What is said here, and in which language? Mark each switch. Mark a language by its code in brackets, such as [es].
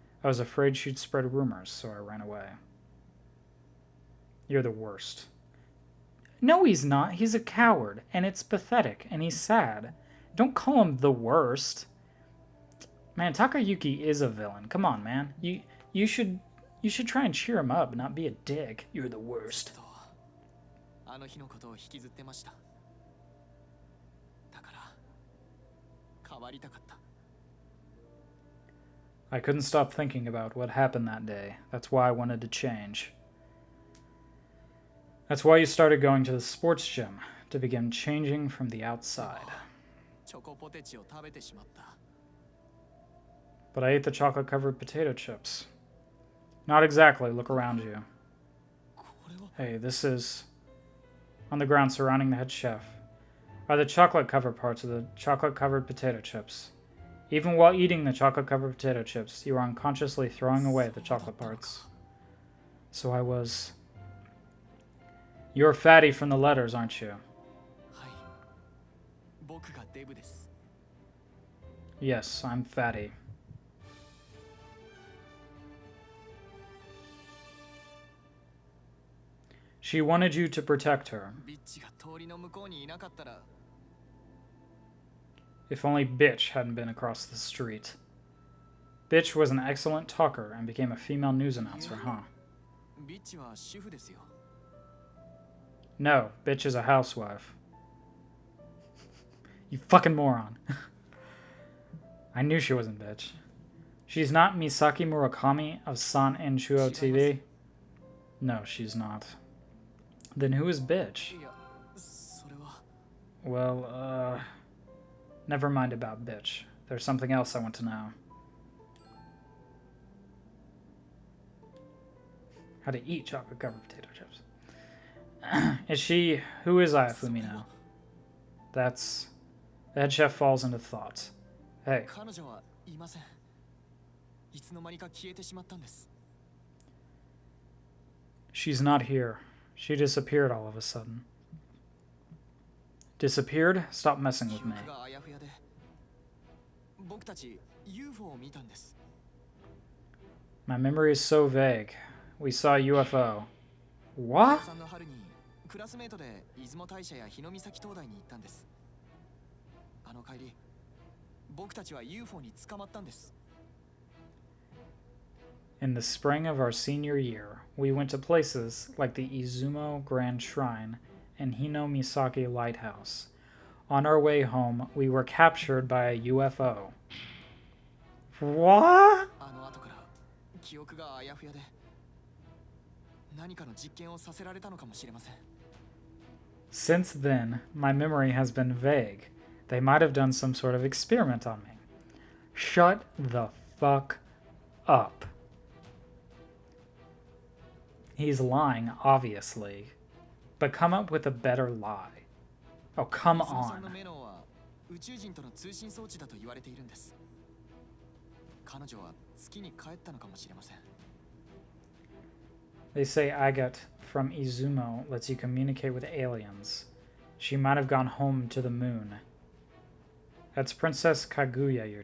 [en] I was afraid she'd spread rumors, so I ran away. You're the worst. No, he's not. He's a coward, and it's pathetic, and he's sad. Don't call him the worst. Man, Takayuki is a villain. Come on, man. You should try and cheer him up, not be a dick. You're the worst. [ja] あの日のことを引きずってました。だから変わりたかった。 [en] I couldn't stop thinking about what happened that day. That's why I wanted to change. That's why you started going to the sports gym, to begin changing from the outside. [ja] チョコポテチを食べてしまった。 [en] But I ate the chocolate-covered potato chips. Not exactly. Look around you. [ja] これは [en] Hey, this is... On the ground surrounding the head chef are the chocolate-covered parts of the chocolate-covered potato chips. Even while eating the chocolate-covered potato chips, you are unconsciously throwing away the chocolate parts. So I was... You're fatty from the letters, aren't you? [ja] はい。僕がデブです。 [en] Yes, I'm fatty. She wanted you to protect her. [ja] ビッチが通りの向こうにいなかったら [en] If only Bitch hadn't been across the street. Bitch was an excellent talker and became a female news announcer, huh? [ja] ビッチは主婦ですよ。 [en] No, Bitch is a housewife. You fucking moron. I knew she wasn't Bitch. She's not Misaki Murakami of San Enchuo TV? No, she's not. Then who is Bitch? [ja] いや、それは [en] Well, never mind about Bitch. There's something else I want to know. How to eat chocolate-covered potato chips. Is she... Who is Ayafumi now? That's... The head chef falls into thought. Hey, [ja] 彼女はいません。いつの間にか消えてしまったんです。 [en] she's not here. She disappeared all of a sudden. Disappeared? Stop messing [ja] 記 [en] with me. [ja] 憶があやふやで、僕たち UFO を見たんです。 [en] My memory is so vague. We saw a UFO. [ja] 高 [en] What? [ja] 3の春にクラスメートで出雲大社や日御崎灯台に行ったんです。あの帰り、僕たちは UFO に捕まったんです。 [en] In the spring of our senior year, we went to places like the Izumo Grand Shrine and Hino Misaki Lighthouse. On our way home, we were captured by a UFO. What? [ja] あの後から記憶があやふやで、何かの実験をさせられたのかもしれません。 [en] Since then, my memory has been vague. They might have done some sort of experiment on me. Shut the fuck up. He's lying, obviously. But come up with a better lie. Oh, come [ja] 出雲さんの [en] on. [ja] メノは宇宙人との通信装置だと言われているんです。彼女は月に帰ったのかもしれません。 [en] They say agate from Izumo lets you communicate with aliens. She might have gone home to the moon. That's Princess Kaguya you're